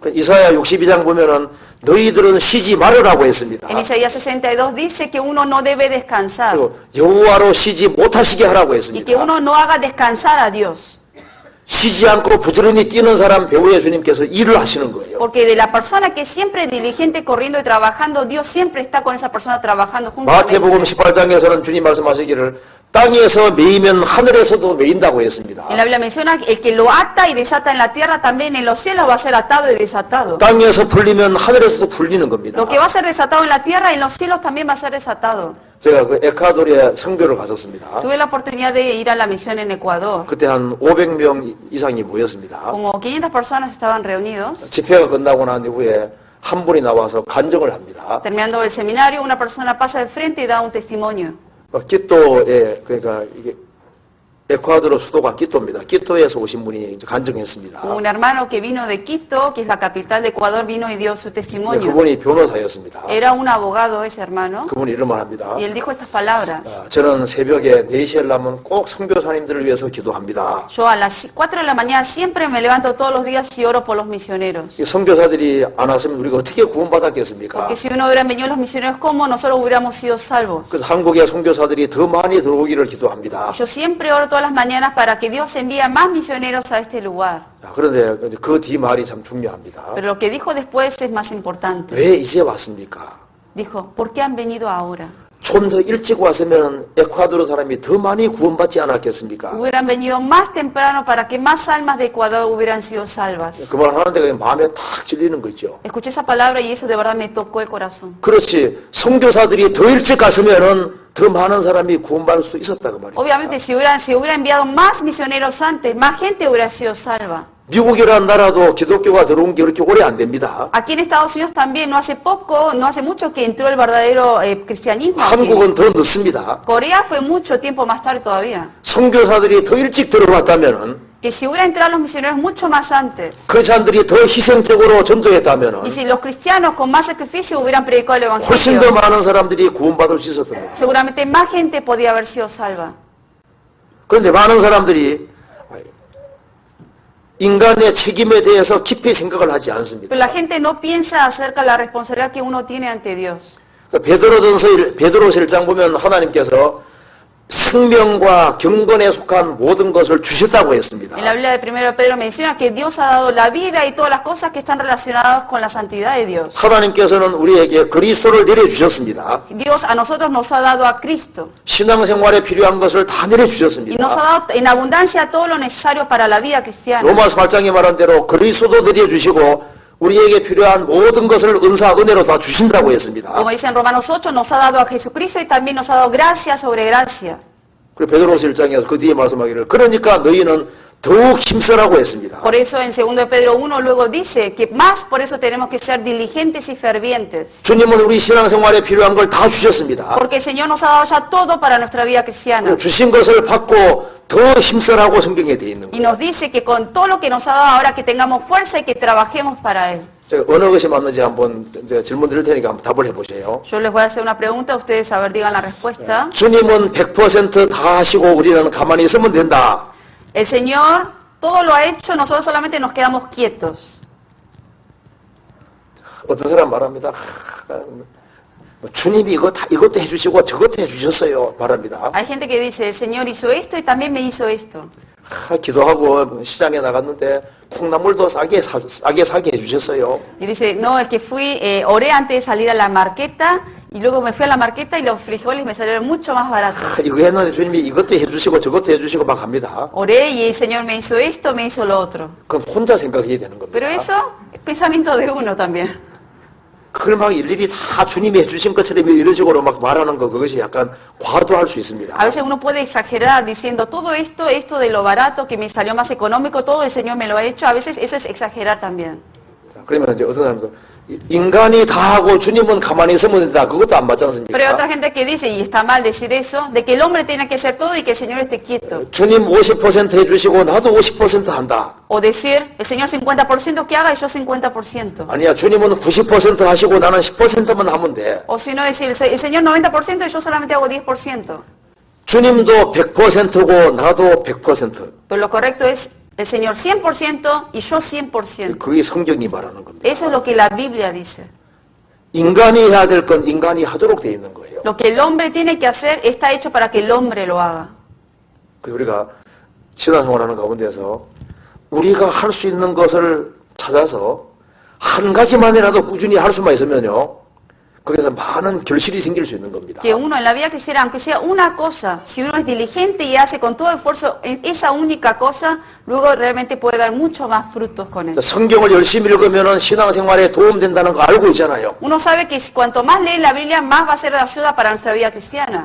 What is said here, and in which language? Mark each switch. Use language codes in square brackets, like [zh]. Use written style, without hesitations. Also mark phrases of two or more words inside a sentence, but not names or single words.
[ko] 이사야 62장 보면은 너희들은 쉬지 말으라고 했습니다. [es] En Isaías 62 dice que uno no debe descansar [ko] 그리고 여호와로 쉬지 못하시게 하라고 [es] y que [ko] 했습니다. [es] uno no haga descansar a Dios. [ko] 쉬지 않고 부지런히 뛰는 사람 배우의 주님께서 일을 하시는 거예요. [es] Porque de la persona que siempre es diligente, corriendo y trabajando, Dios siempre está con esa persona trabajando [ko] 마태복음 [es] juntamente. [ko] 18장에서는 주님 말씀하시기를 땅에서 매이면 하늘에서도 매인다고 했습니다. [es] En la Biblia menciona el que lo ata y desata en la tierra, también en los cielos va a ser atado y desatado. [ko] 땅에서 풀리면 하늘에서도 풀리는 겁니다. [es] Lo que va a ser desatado en la tierra, en los cielos también va a ser desatado. [ko] 제가 그 에콰도르에 선교를 갔었습니다. [es] Tuve la oportunidad de ir a la misión en Ecuador. [ko] 그때 한 500명 이상이 모였습니다. [es] Como 500 personas estaban reunidos. [ko] 집회가 끝나고 난 이후에 한 분이 나와서 간증을 합니다. [es] Terminando el seminario, una persona pasa al frente y da un testimonio. [ko] 끼또에 그러니까 이게 에콰도르 수도가 끼또입니다. 끼또에서 오신 분이 이제 간증했습니다. [es] Un hermano que vino de Quito, que es la capital de Ecuador, vino y dio su testimonio. [ko] 그분이 변호사였습니다. [es] Era un abogado ese hermano, [ko] 그분이 이런 말 합니다. [es] y él dijo estas palabras. [ko] 저는 새벽에 4시에 나면 꼭 선교사님들을 위해서 기도합니다. [es] Yo a las 4 de la mañana siempre me levanto todos los días y oro por los misioneros. [ko] 이 선교사들이 안 왔으면 우리가 어떻게 구원받았겠습니까? [es] Porque si no hubieran venido los misioneros, ¿cómo nosotros hubiéramos sido salvos? [ko] 그래서 한국의 선교사들이 더 많이 들어오기를 기도합니다. [es] Yo siempre oro todas las mañanas para que Dios envíe más misioneros a este lugar. [ko] 그런데 그 뒤 말이 참 중요합니다. [es] Pero lo que dijo después es más importante. [ko] 왜 이제 왔습니까? [es] Dijo, ¿por qué han venido ahora? [ko] 좀 더 일찍 왔으면 에콰도르 사람이 더 많이 구원받지 않았겠습니까? [es] Hubieran venido más temprano para que más almas de Ecuador hubieran sido salvas. [ko] 그 말 하는데 그냥 마음에 탁 찔리는 거죠. [es] Escuché esa palabra y eso de verdad me tocó el corazón. [ko] 그렇지. 선교사들이 더 일찍 갔으면은 더 많은 사람이 구원받을 수 있었다 그 말이에요. [es] Obviamente si hubiera enviado más misioneros antes, más gente hubiera sido salva. [ko] 미국이라는 나라도 기독교가 들어온 게 그렇게 오래 안 됩니다. [es] Aquí en Estados Unidos también, no hace mucho que entró el verdadero cristianismo. aquí. [ko] 한국은 더 늦습니다. [es] Corea fue mucho tiempo más tarde todavía. [ko] 선교사들이 더 일찍 들어왔다면은 [es] Que si hubieran entrado los misioneros mucho más antes, [ko] 크리스찬들이 더 희생적으로 전도했다면은 [es] y si los cristianos con más sacrificio hubieran predicado el [ko] 훨씬 더 [es] evangelio, [ko] 많은 사람들이 구원받을 수 있었던 거예요. [es] seguramente más gente podía haber sido salva. [ko] 그런데 많은 사람들이 인간의 책임에 대해서 깊이 생각을 하지 않습니다. [es] Pero la gente no piensa acerca de la responsabilidad que uno tiene ante Dios. [ko] 베드로서 1장 보면 하나님께서 생명과 경건에 속한 모든 것을 주셨다고 했습니다. [es] En la Biblia de 1 Pedro menciona que Dios ha dado la vida y todas las cosas que están relacionadas con la santidad de Dios. [ko] 하나님께서는 우리에게 그리스도를 내려주셨습니다. [es] Dios a nosotros nos ha dado a Cristo [ko] 신앙생활에 필요한 것을 다 [es] y nos ha [ko] 내려주셨습니다. [es] dado en abundancia todo lo necesario para la vida cristiana. [ko] 로마서 8장에 말한 대로 그리스도도 내려주시고 우리에게 필요한 모든 것을 은사, 은혜로 다 주신다고 했습니다. [es] Como dice en Romanos 8, nos ha dado a Jesucristo y también nos ha dado gracia sobre gracia. [ko] 그리고 베드로서 1장에서 그 뒤에 말씀하기를 그러니까 너희는 더욱 힘쓰라고 했습니다. [es] Por eso en 2 de Pedro 1 luego dice que más por eso tenemos que ser diligentes y fervientes. [ko] 주님은 우리 신앙생활에 필요한 걸 다 주셨습니다. [es] Porque el Señor nos ha dado ya todo para nuestra vida cristiana. [ko] 주신 것을 받고 더 힘쓰라고 성경에 되어 있는 [es] Y [ko] 거예요. [es] nos dice que con todo lo que nos ha dado ahora que tengamos fuerza y que trabajemos para Él. [ko] 제가 어느 것이 맞는지 한번 이제 질문 드릴 테니까 한번 답을 해보세요. [es] Yo les voy a hacer una pregunta, ustedes a ver digan la respuesta. [ko] 주님은 100%다 하시고 우리는 가만히 있으면 된다. [es] El Señor todo lo ha hecho, nosotros solamente nos quedamos quietos. [ko] 어떤 사람 말합니다. 주님이 이것도 해주시고 저것도 해주셨어요. 말합니다. [es] Hay gente que dice, el Señor hizo esto y también me hizo esto. [ko] 기도하고 시장에 나갔는데 콩나물도 싸게 사게 해주셨어요. [es] Y dice, no, es que fui, oré antes de salir a la marqueta y luego me fui a la marqueta y los frijoles me salieron mucho más baratos. [ko] 이거 했는데 주님이 이것도 해주시고 저것도 해주시고 막 합니다. [es] Oré y el Señor me hizo esto, me hizo lo otro. [ko] 그건 혼자 생각해야 되는 겁니다. [es] Pero eso es pensamiento de uno también. [ko] 그걸 막 일일이 다 주님이 해주신 것처럼 이런 식으로 막 말하는 거 그것이 약간 과도할 수 있습니다. [es] A veces uno puede exagerar diciendo todo esto, esto de lo barato que me salió más económico, todo el Señor me lo ha hecho. A veces eso es exagerar también. [ko] 자, 그러면 이제 어떤 사람도 인간이 다 하고 주님은 가만히 있으면 된다. 그것도 안 맞지 않습니까? [es] Pero hay otra gente que dice, y está mal decir eso, de que el hombre tiene que hacer todo y que el Señor esté quieto. [ko] 주님 50% 해주시고 나도 50% 한다. [es] O decir, el Señor 50% que haga y yo 50%. [ko] 아니야, 주님은 90% 하시고 나는 10%만 하면 돼. [es] O si no decir, el Señor 90% y yo solamente hago 10%. [ko] 주님도 100%고 나도 100%. [es] Pero lo correcto es el Señor 100% y yo 100%. [ko] 그게 성경이 말하는 겁니다. [es] Eso es lo que la Biblia dice. [ko] 인간이 해야 될 건 인간이 하도록 돼 있는 거예요. [es] Lo que el hombre tiene que hacer está hecho para que el hombre lo haga. [ko] 그 우리가 신앙생활하는 가운데서 우리가 할 수 있는 것을 찾아서 한 가지만이라도 꾸준히 할 수만 있으면요. 거기서 많은 결실이 생길 수 있는 겁니다. [es] Que uno en la vida cristiana, aunque sea una cosa, si uno es diligente y hace con todo esfuerzo en esa única cosa, luego realmente puede dar mucho más frutos con eso. [ko] 성경을 열심히 읽으면 신앙생활에 도움된다는 거 알고 있잖아요. [es] Uno sabe que cuanto más lee la Biblia, más va a ser de ayuda para nuestra vida cristiana.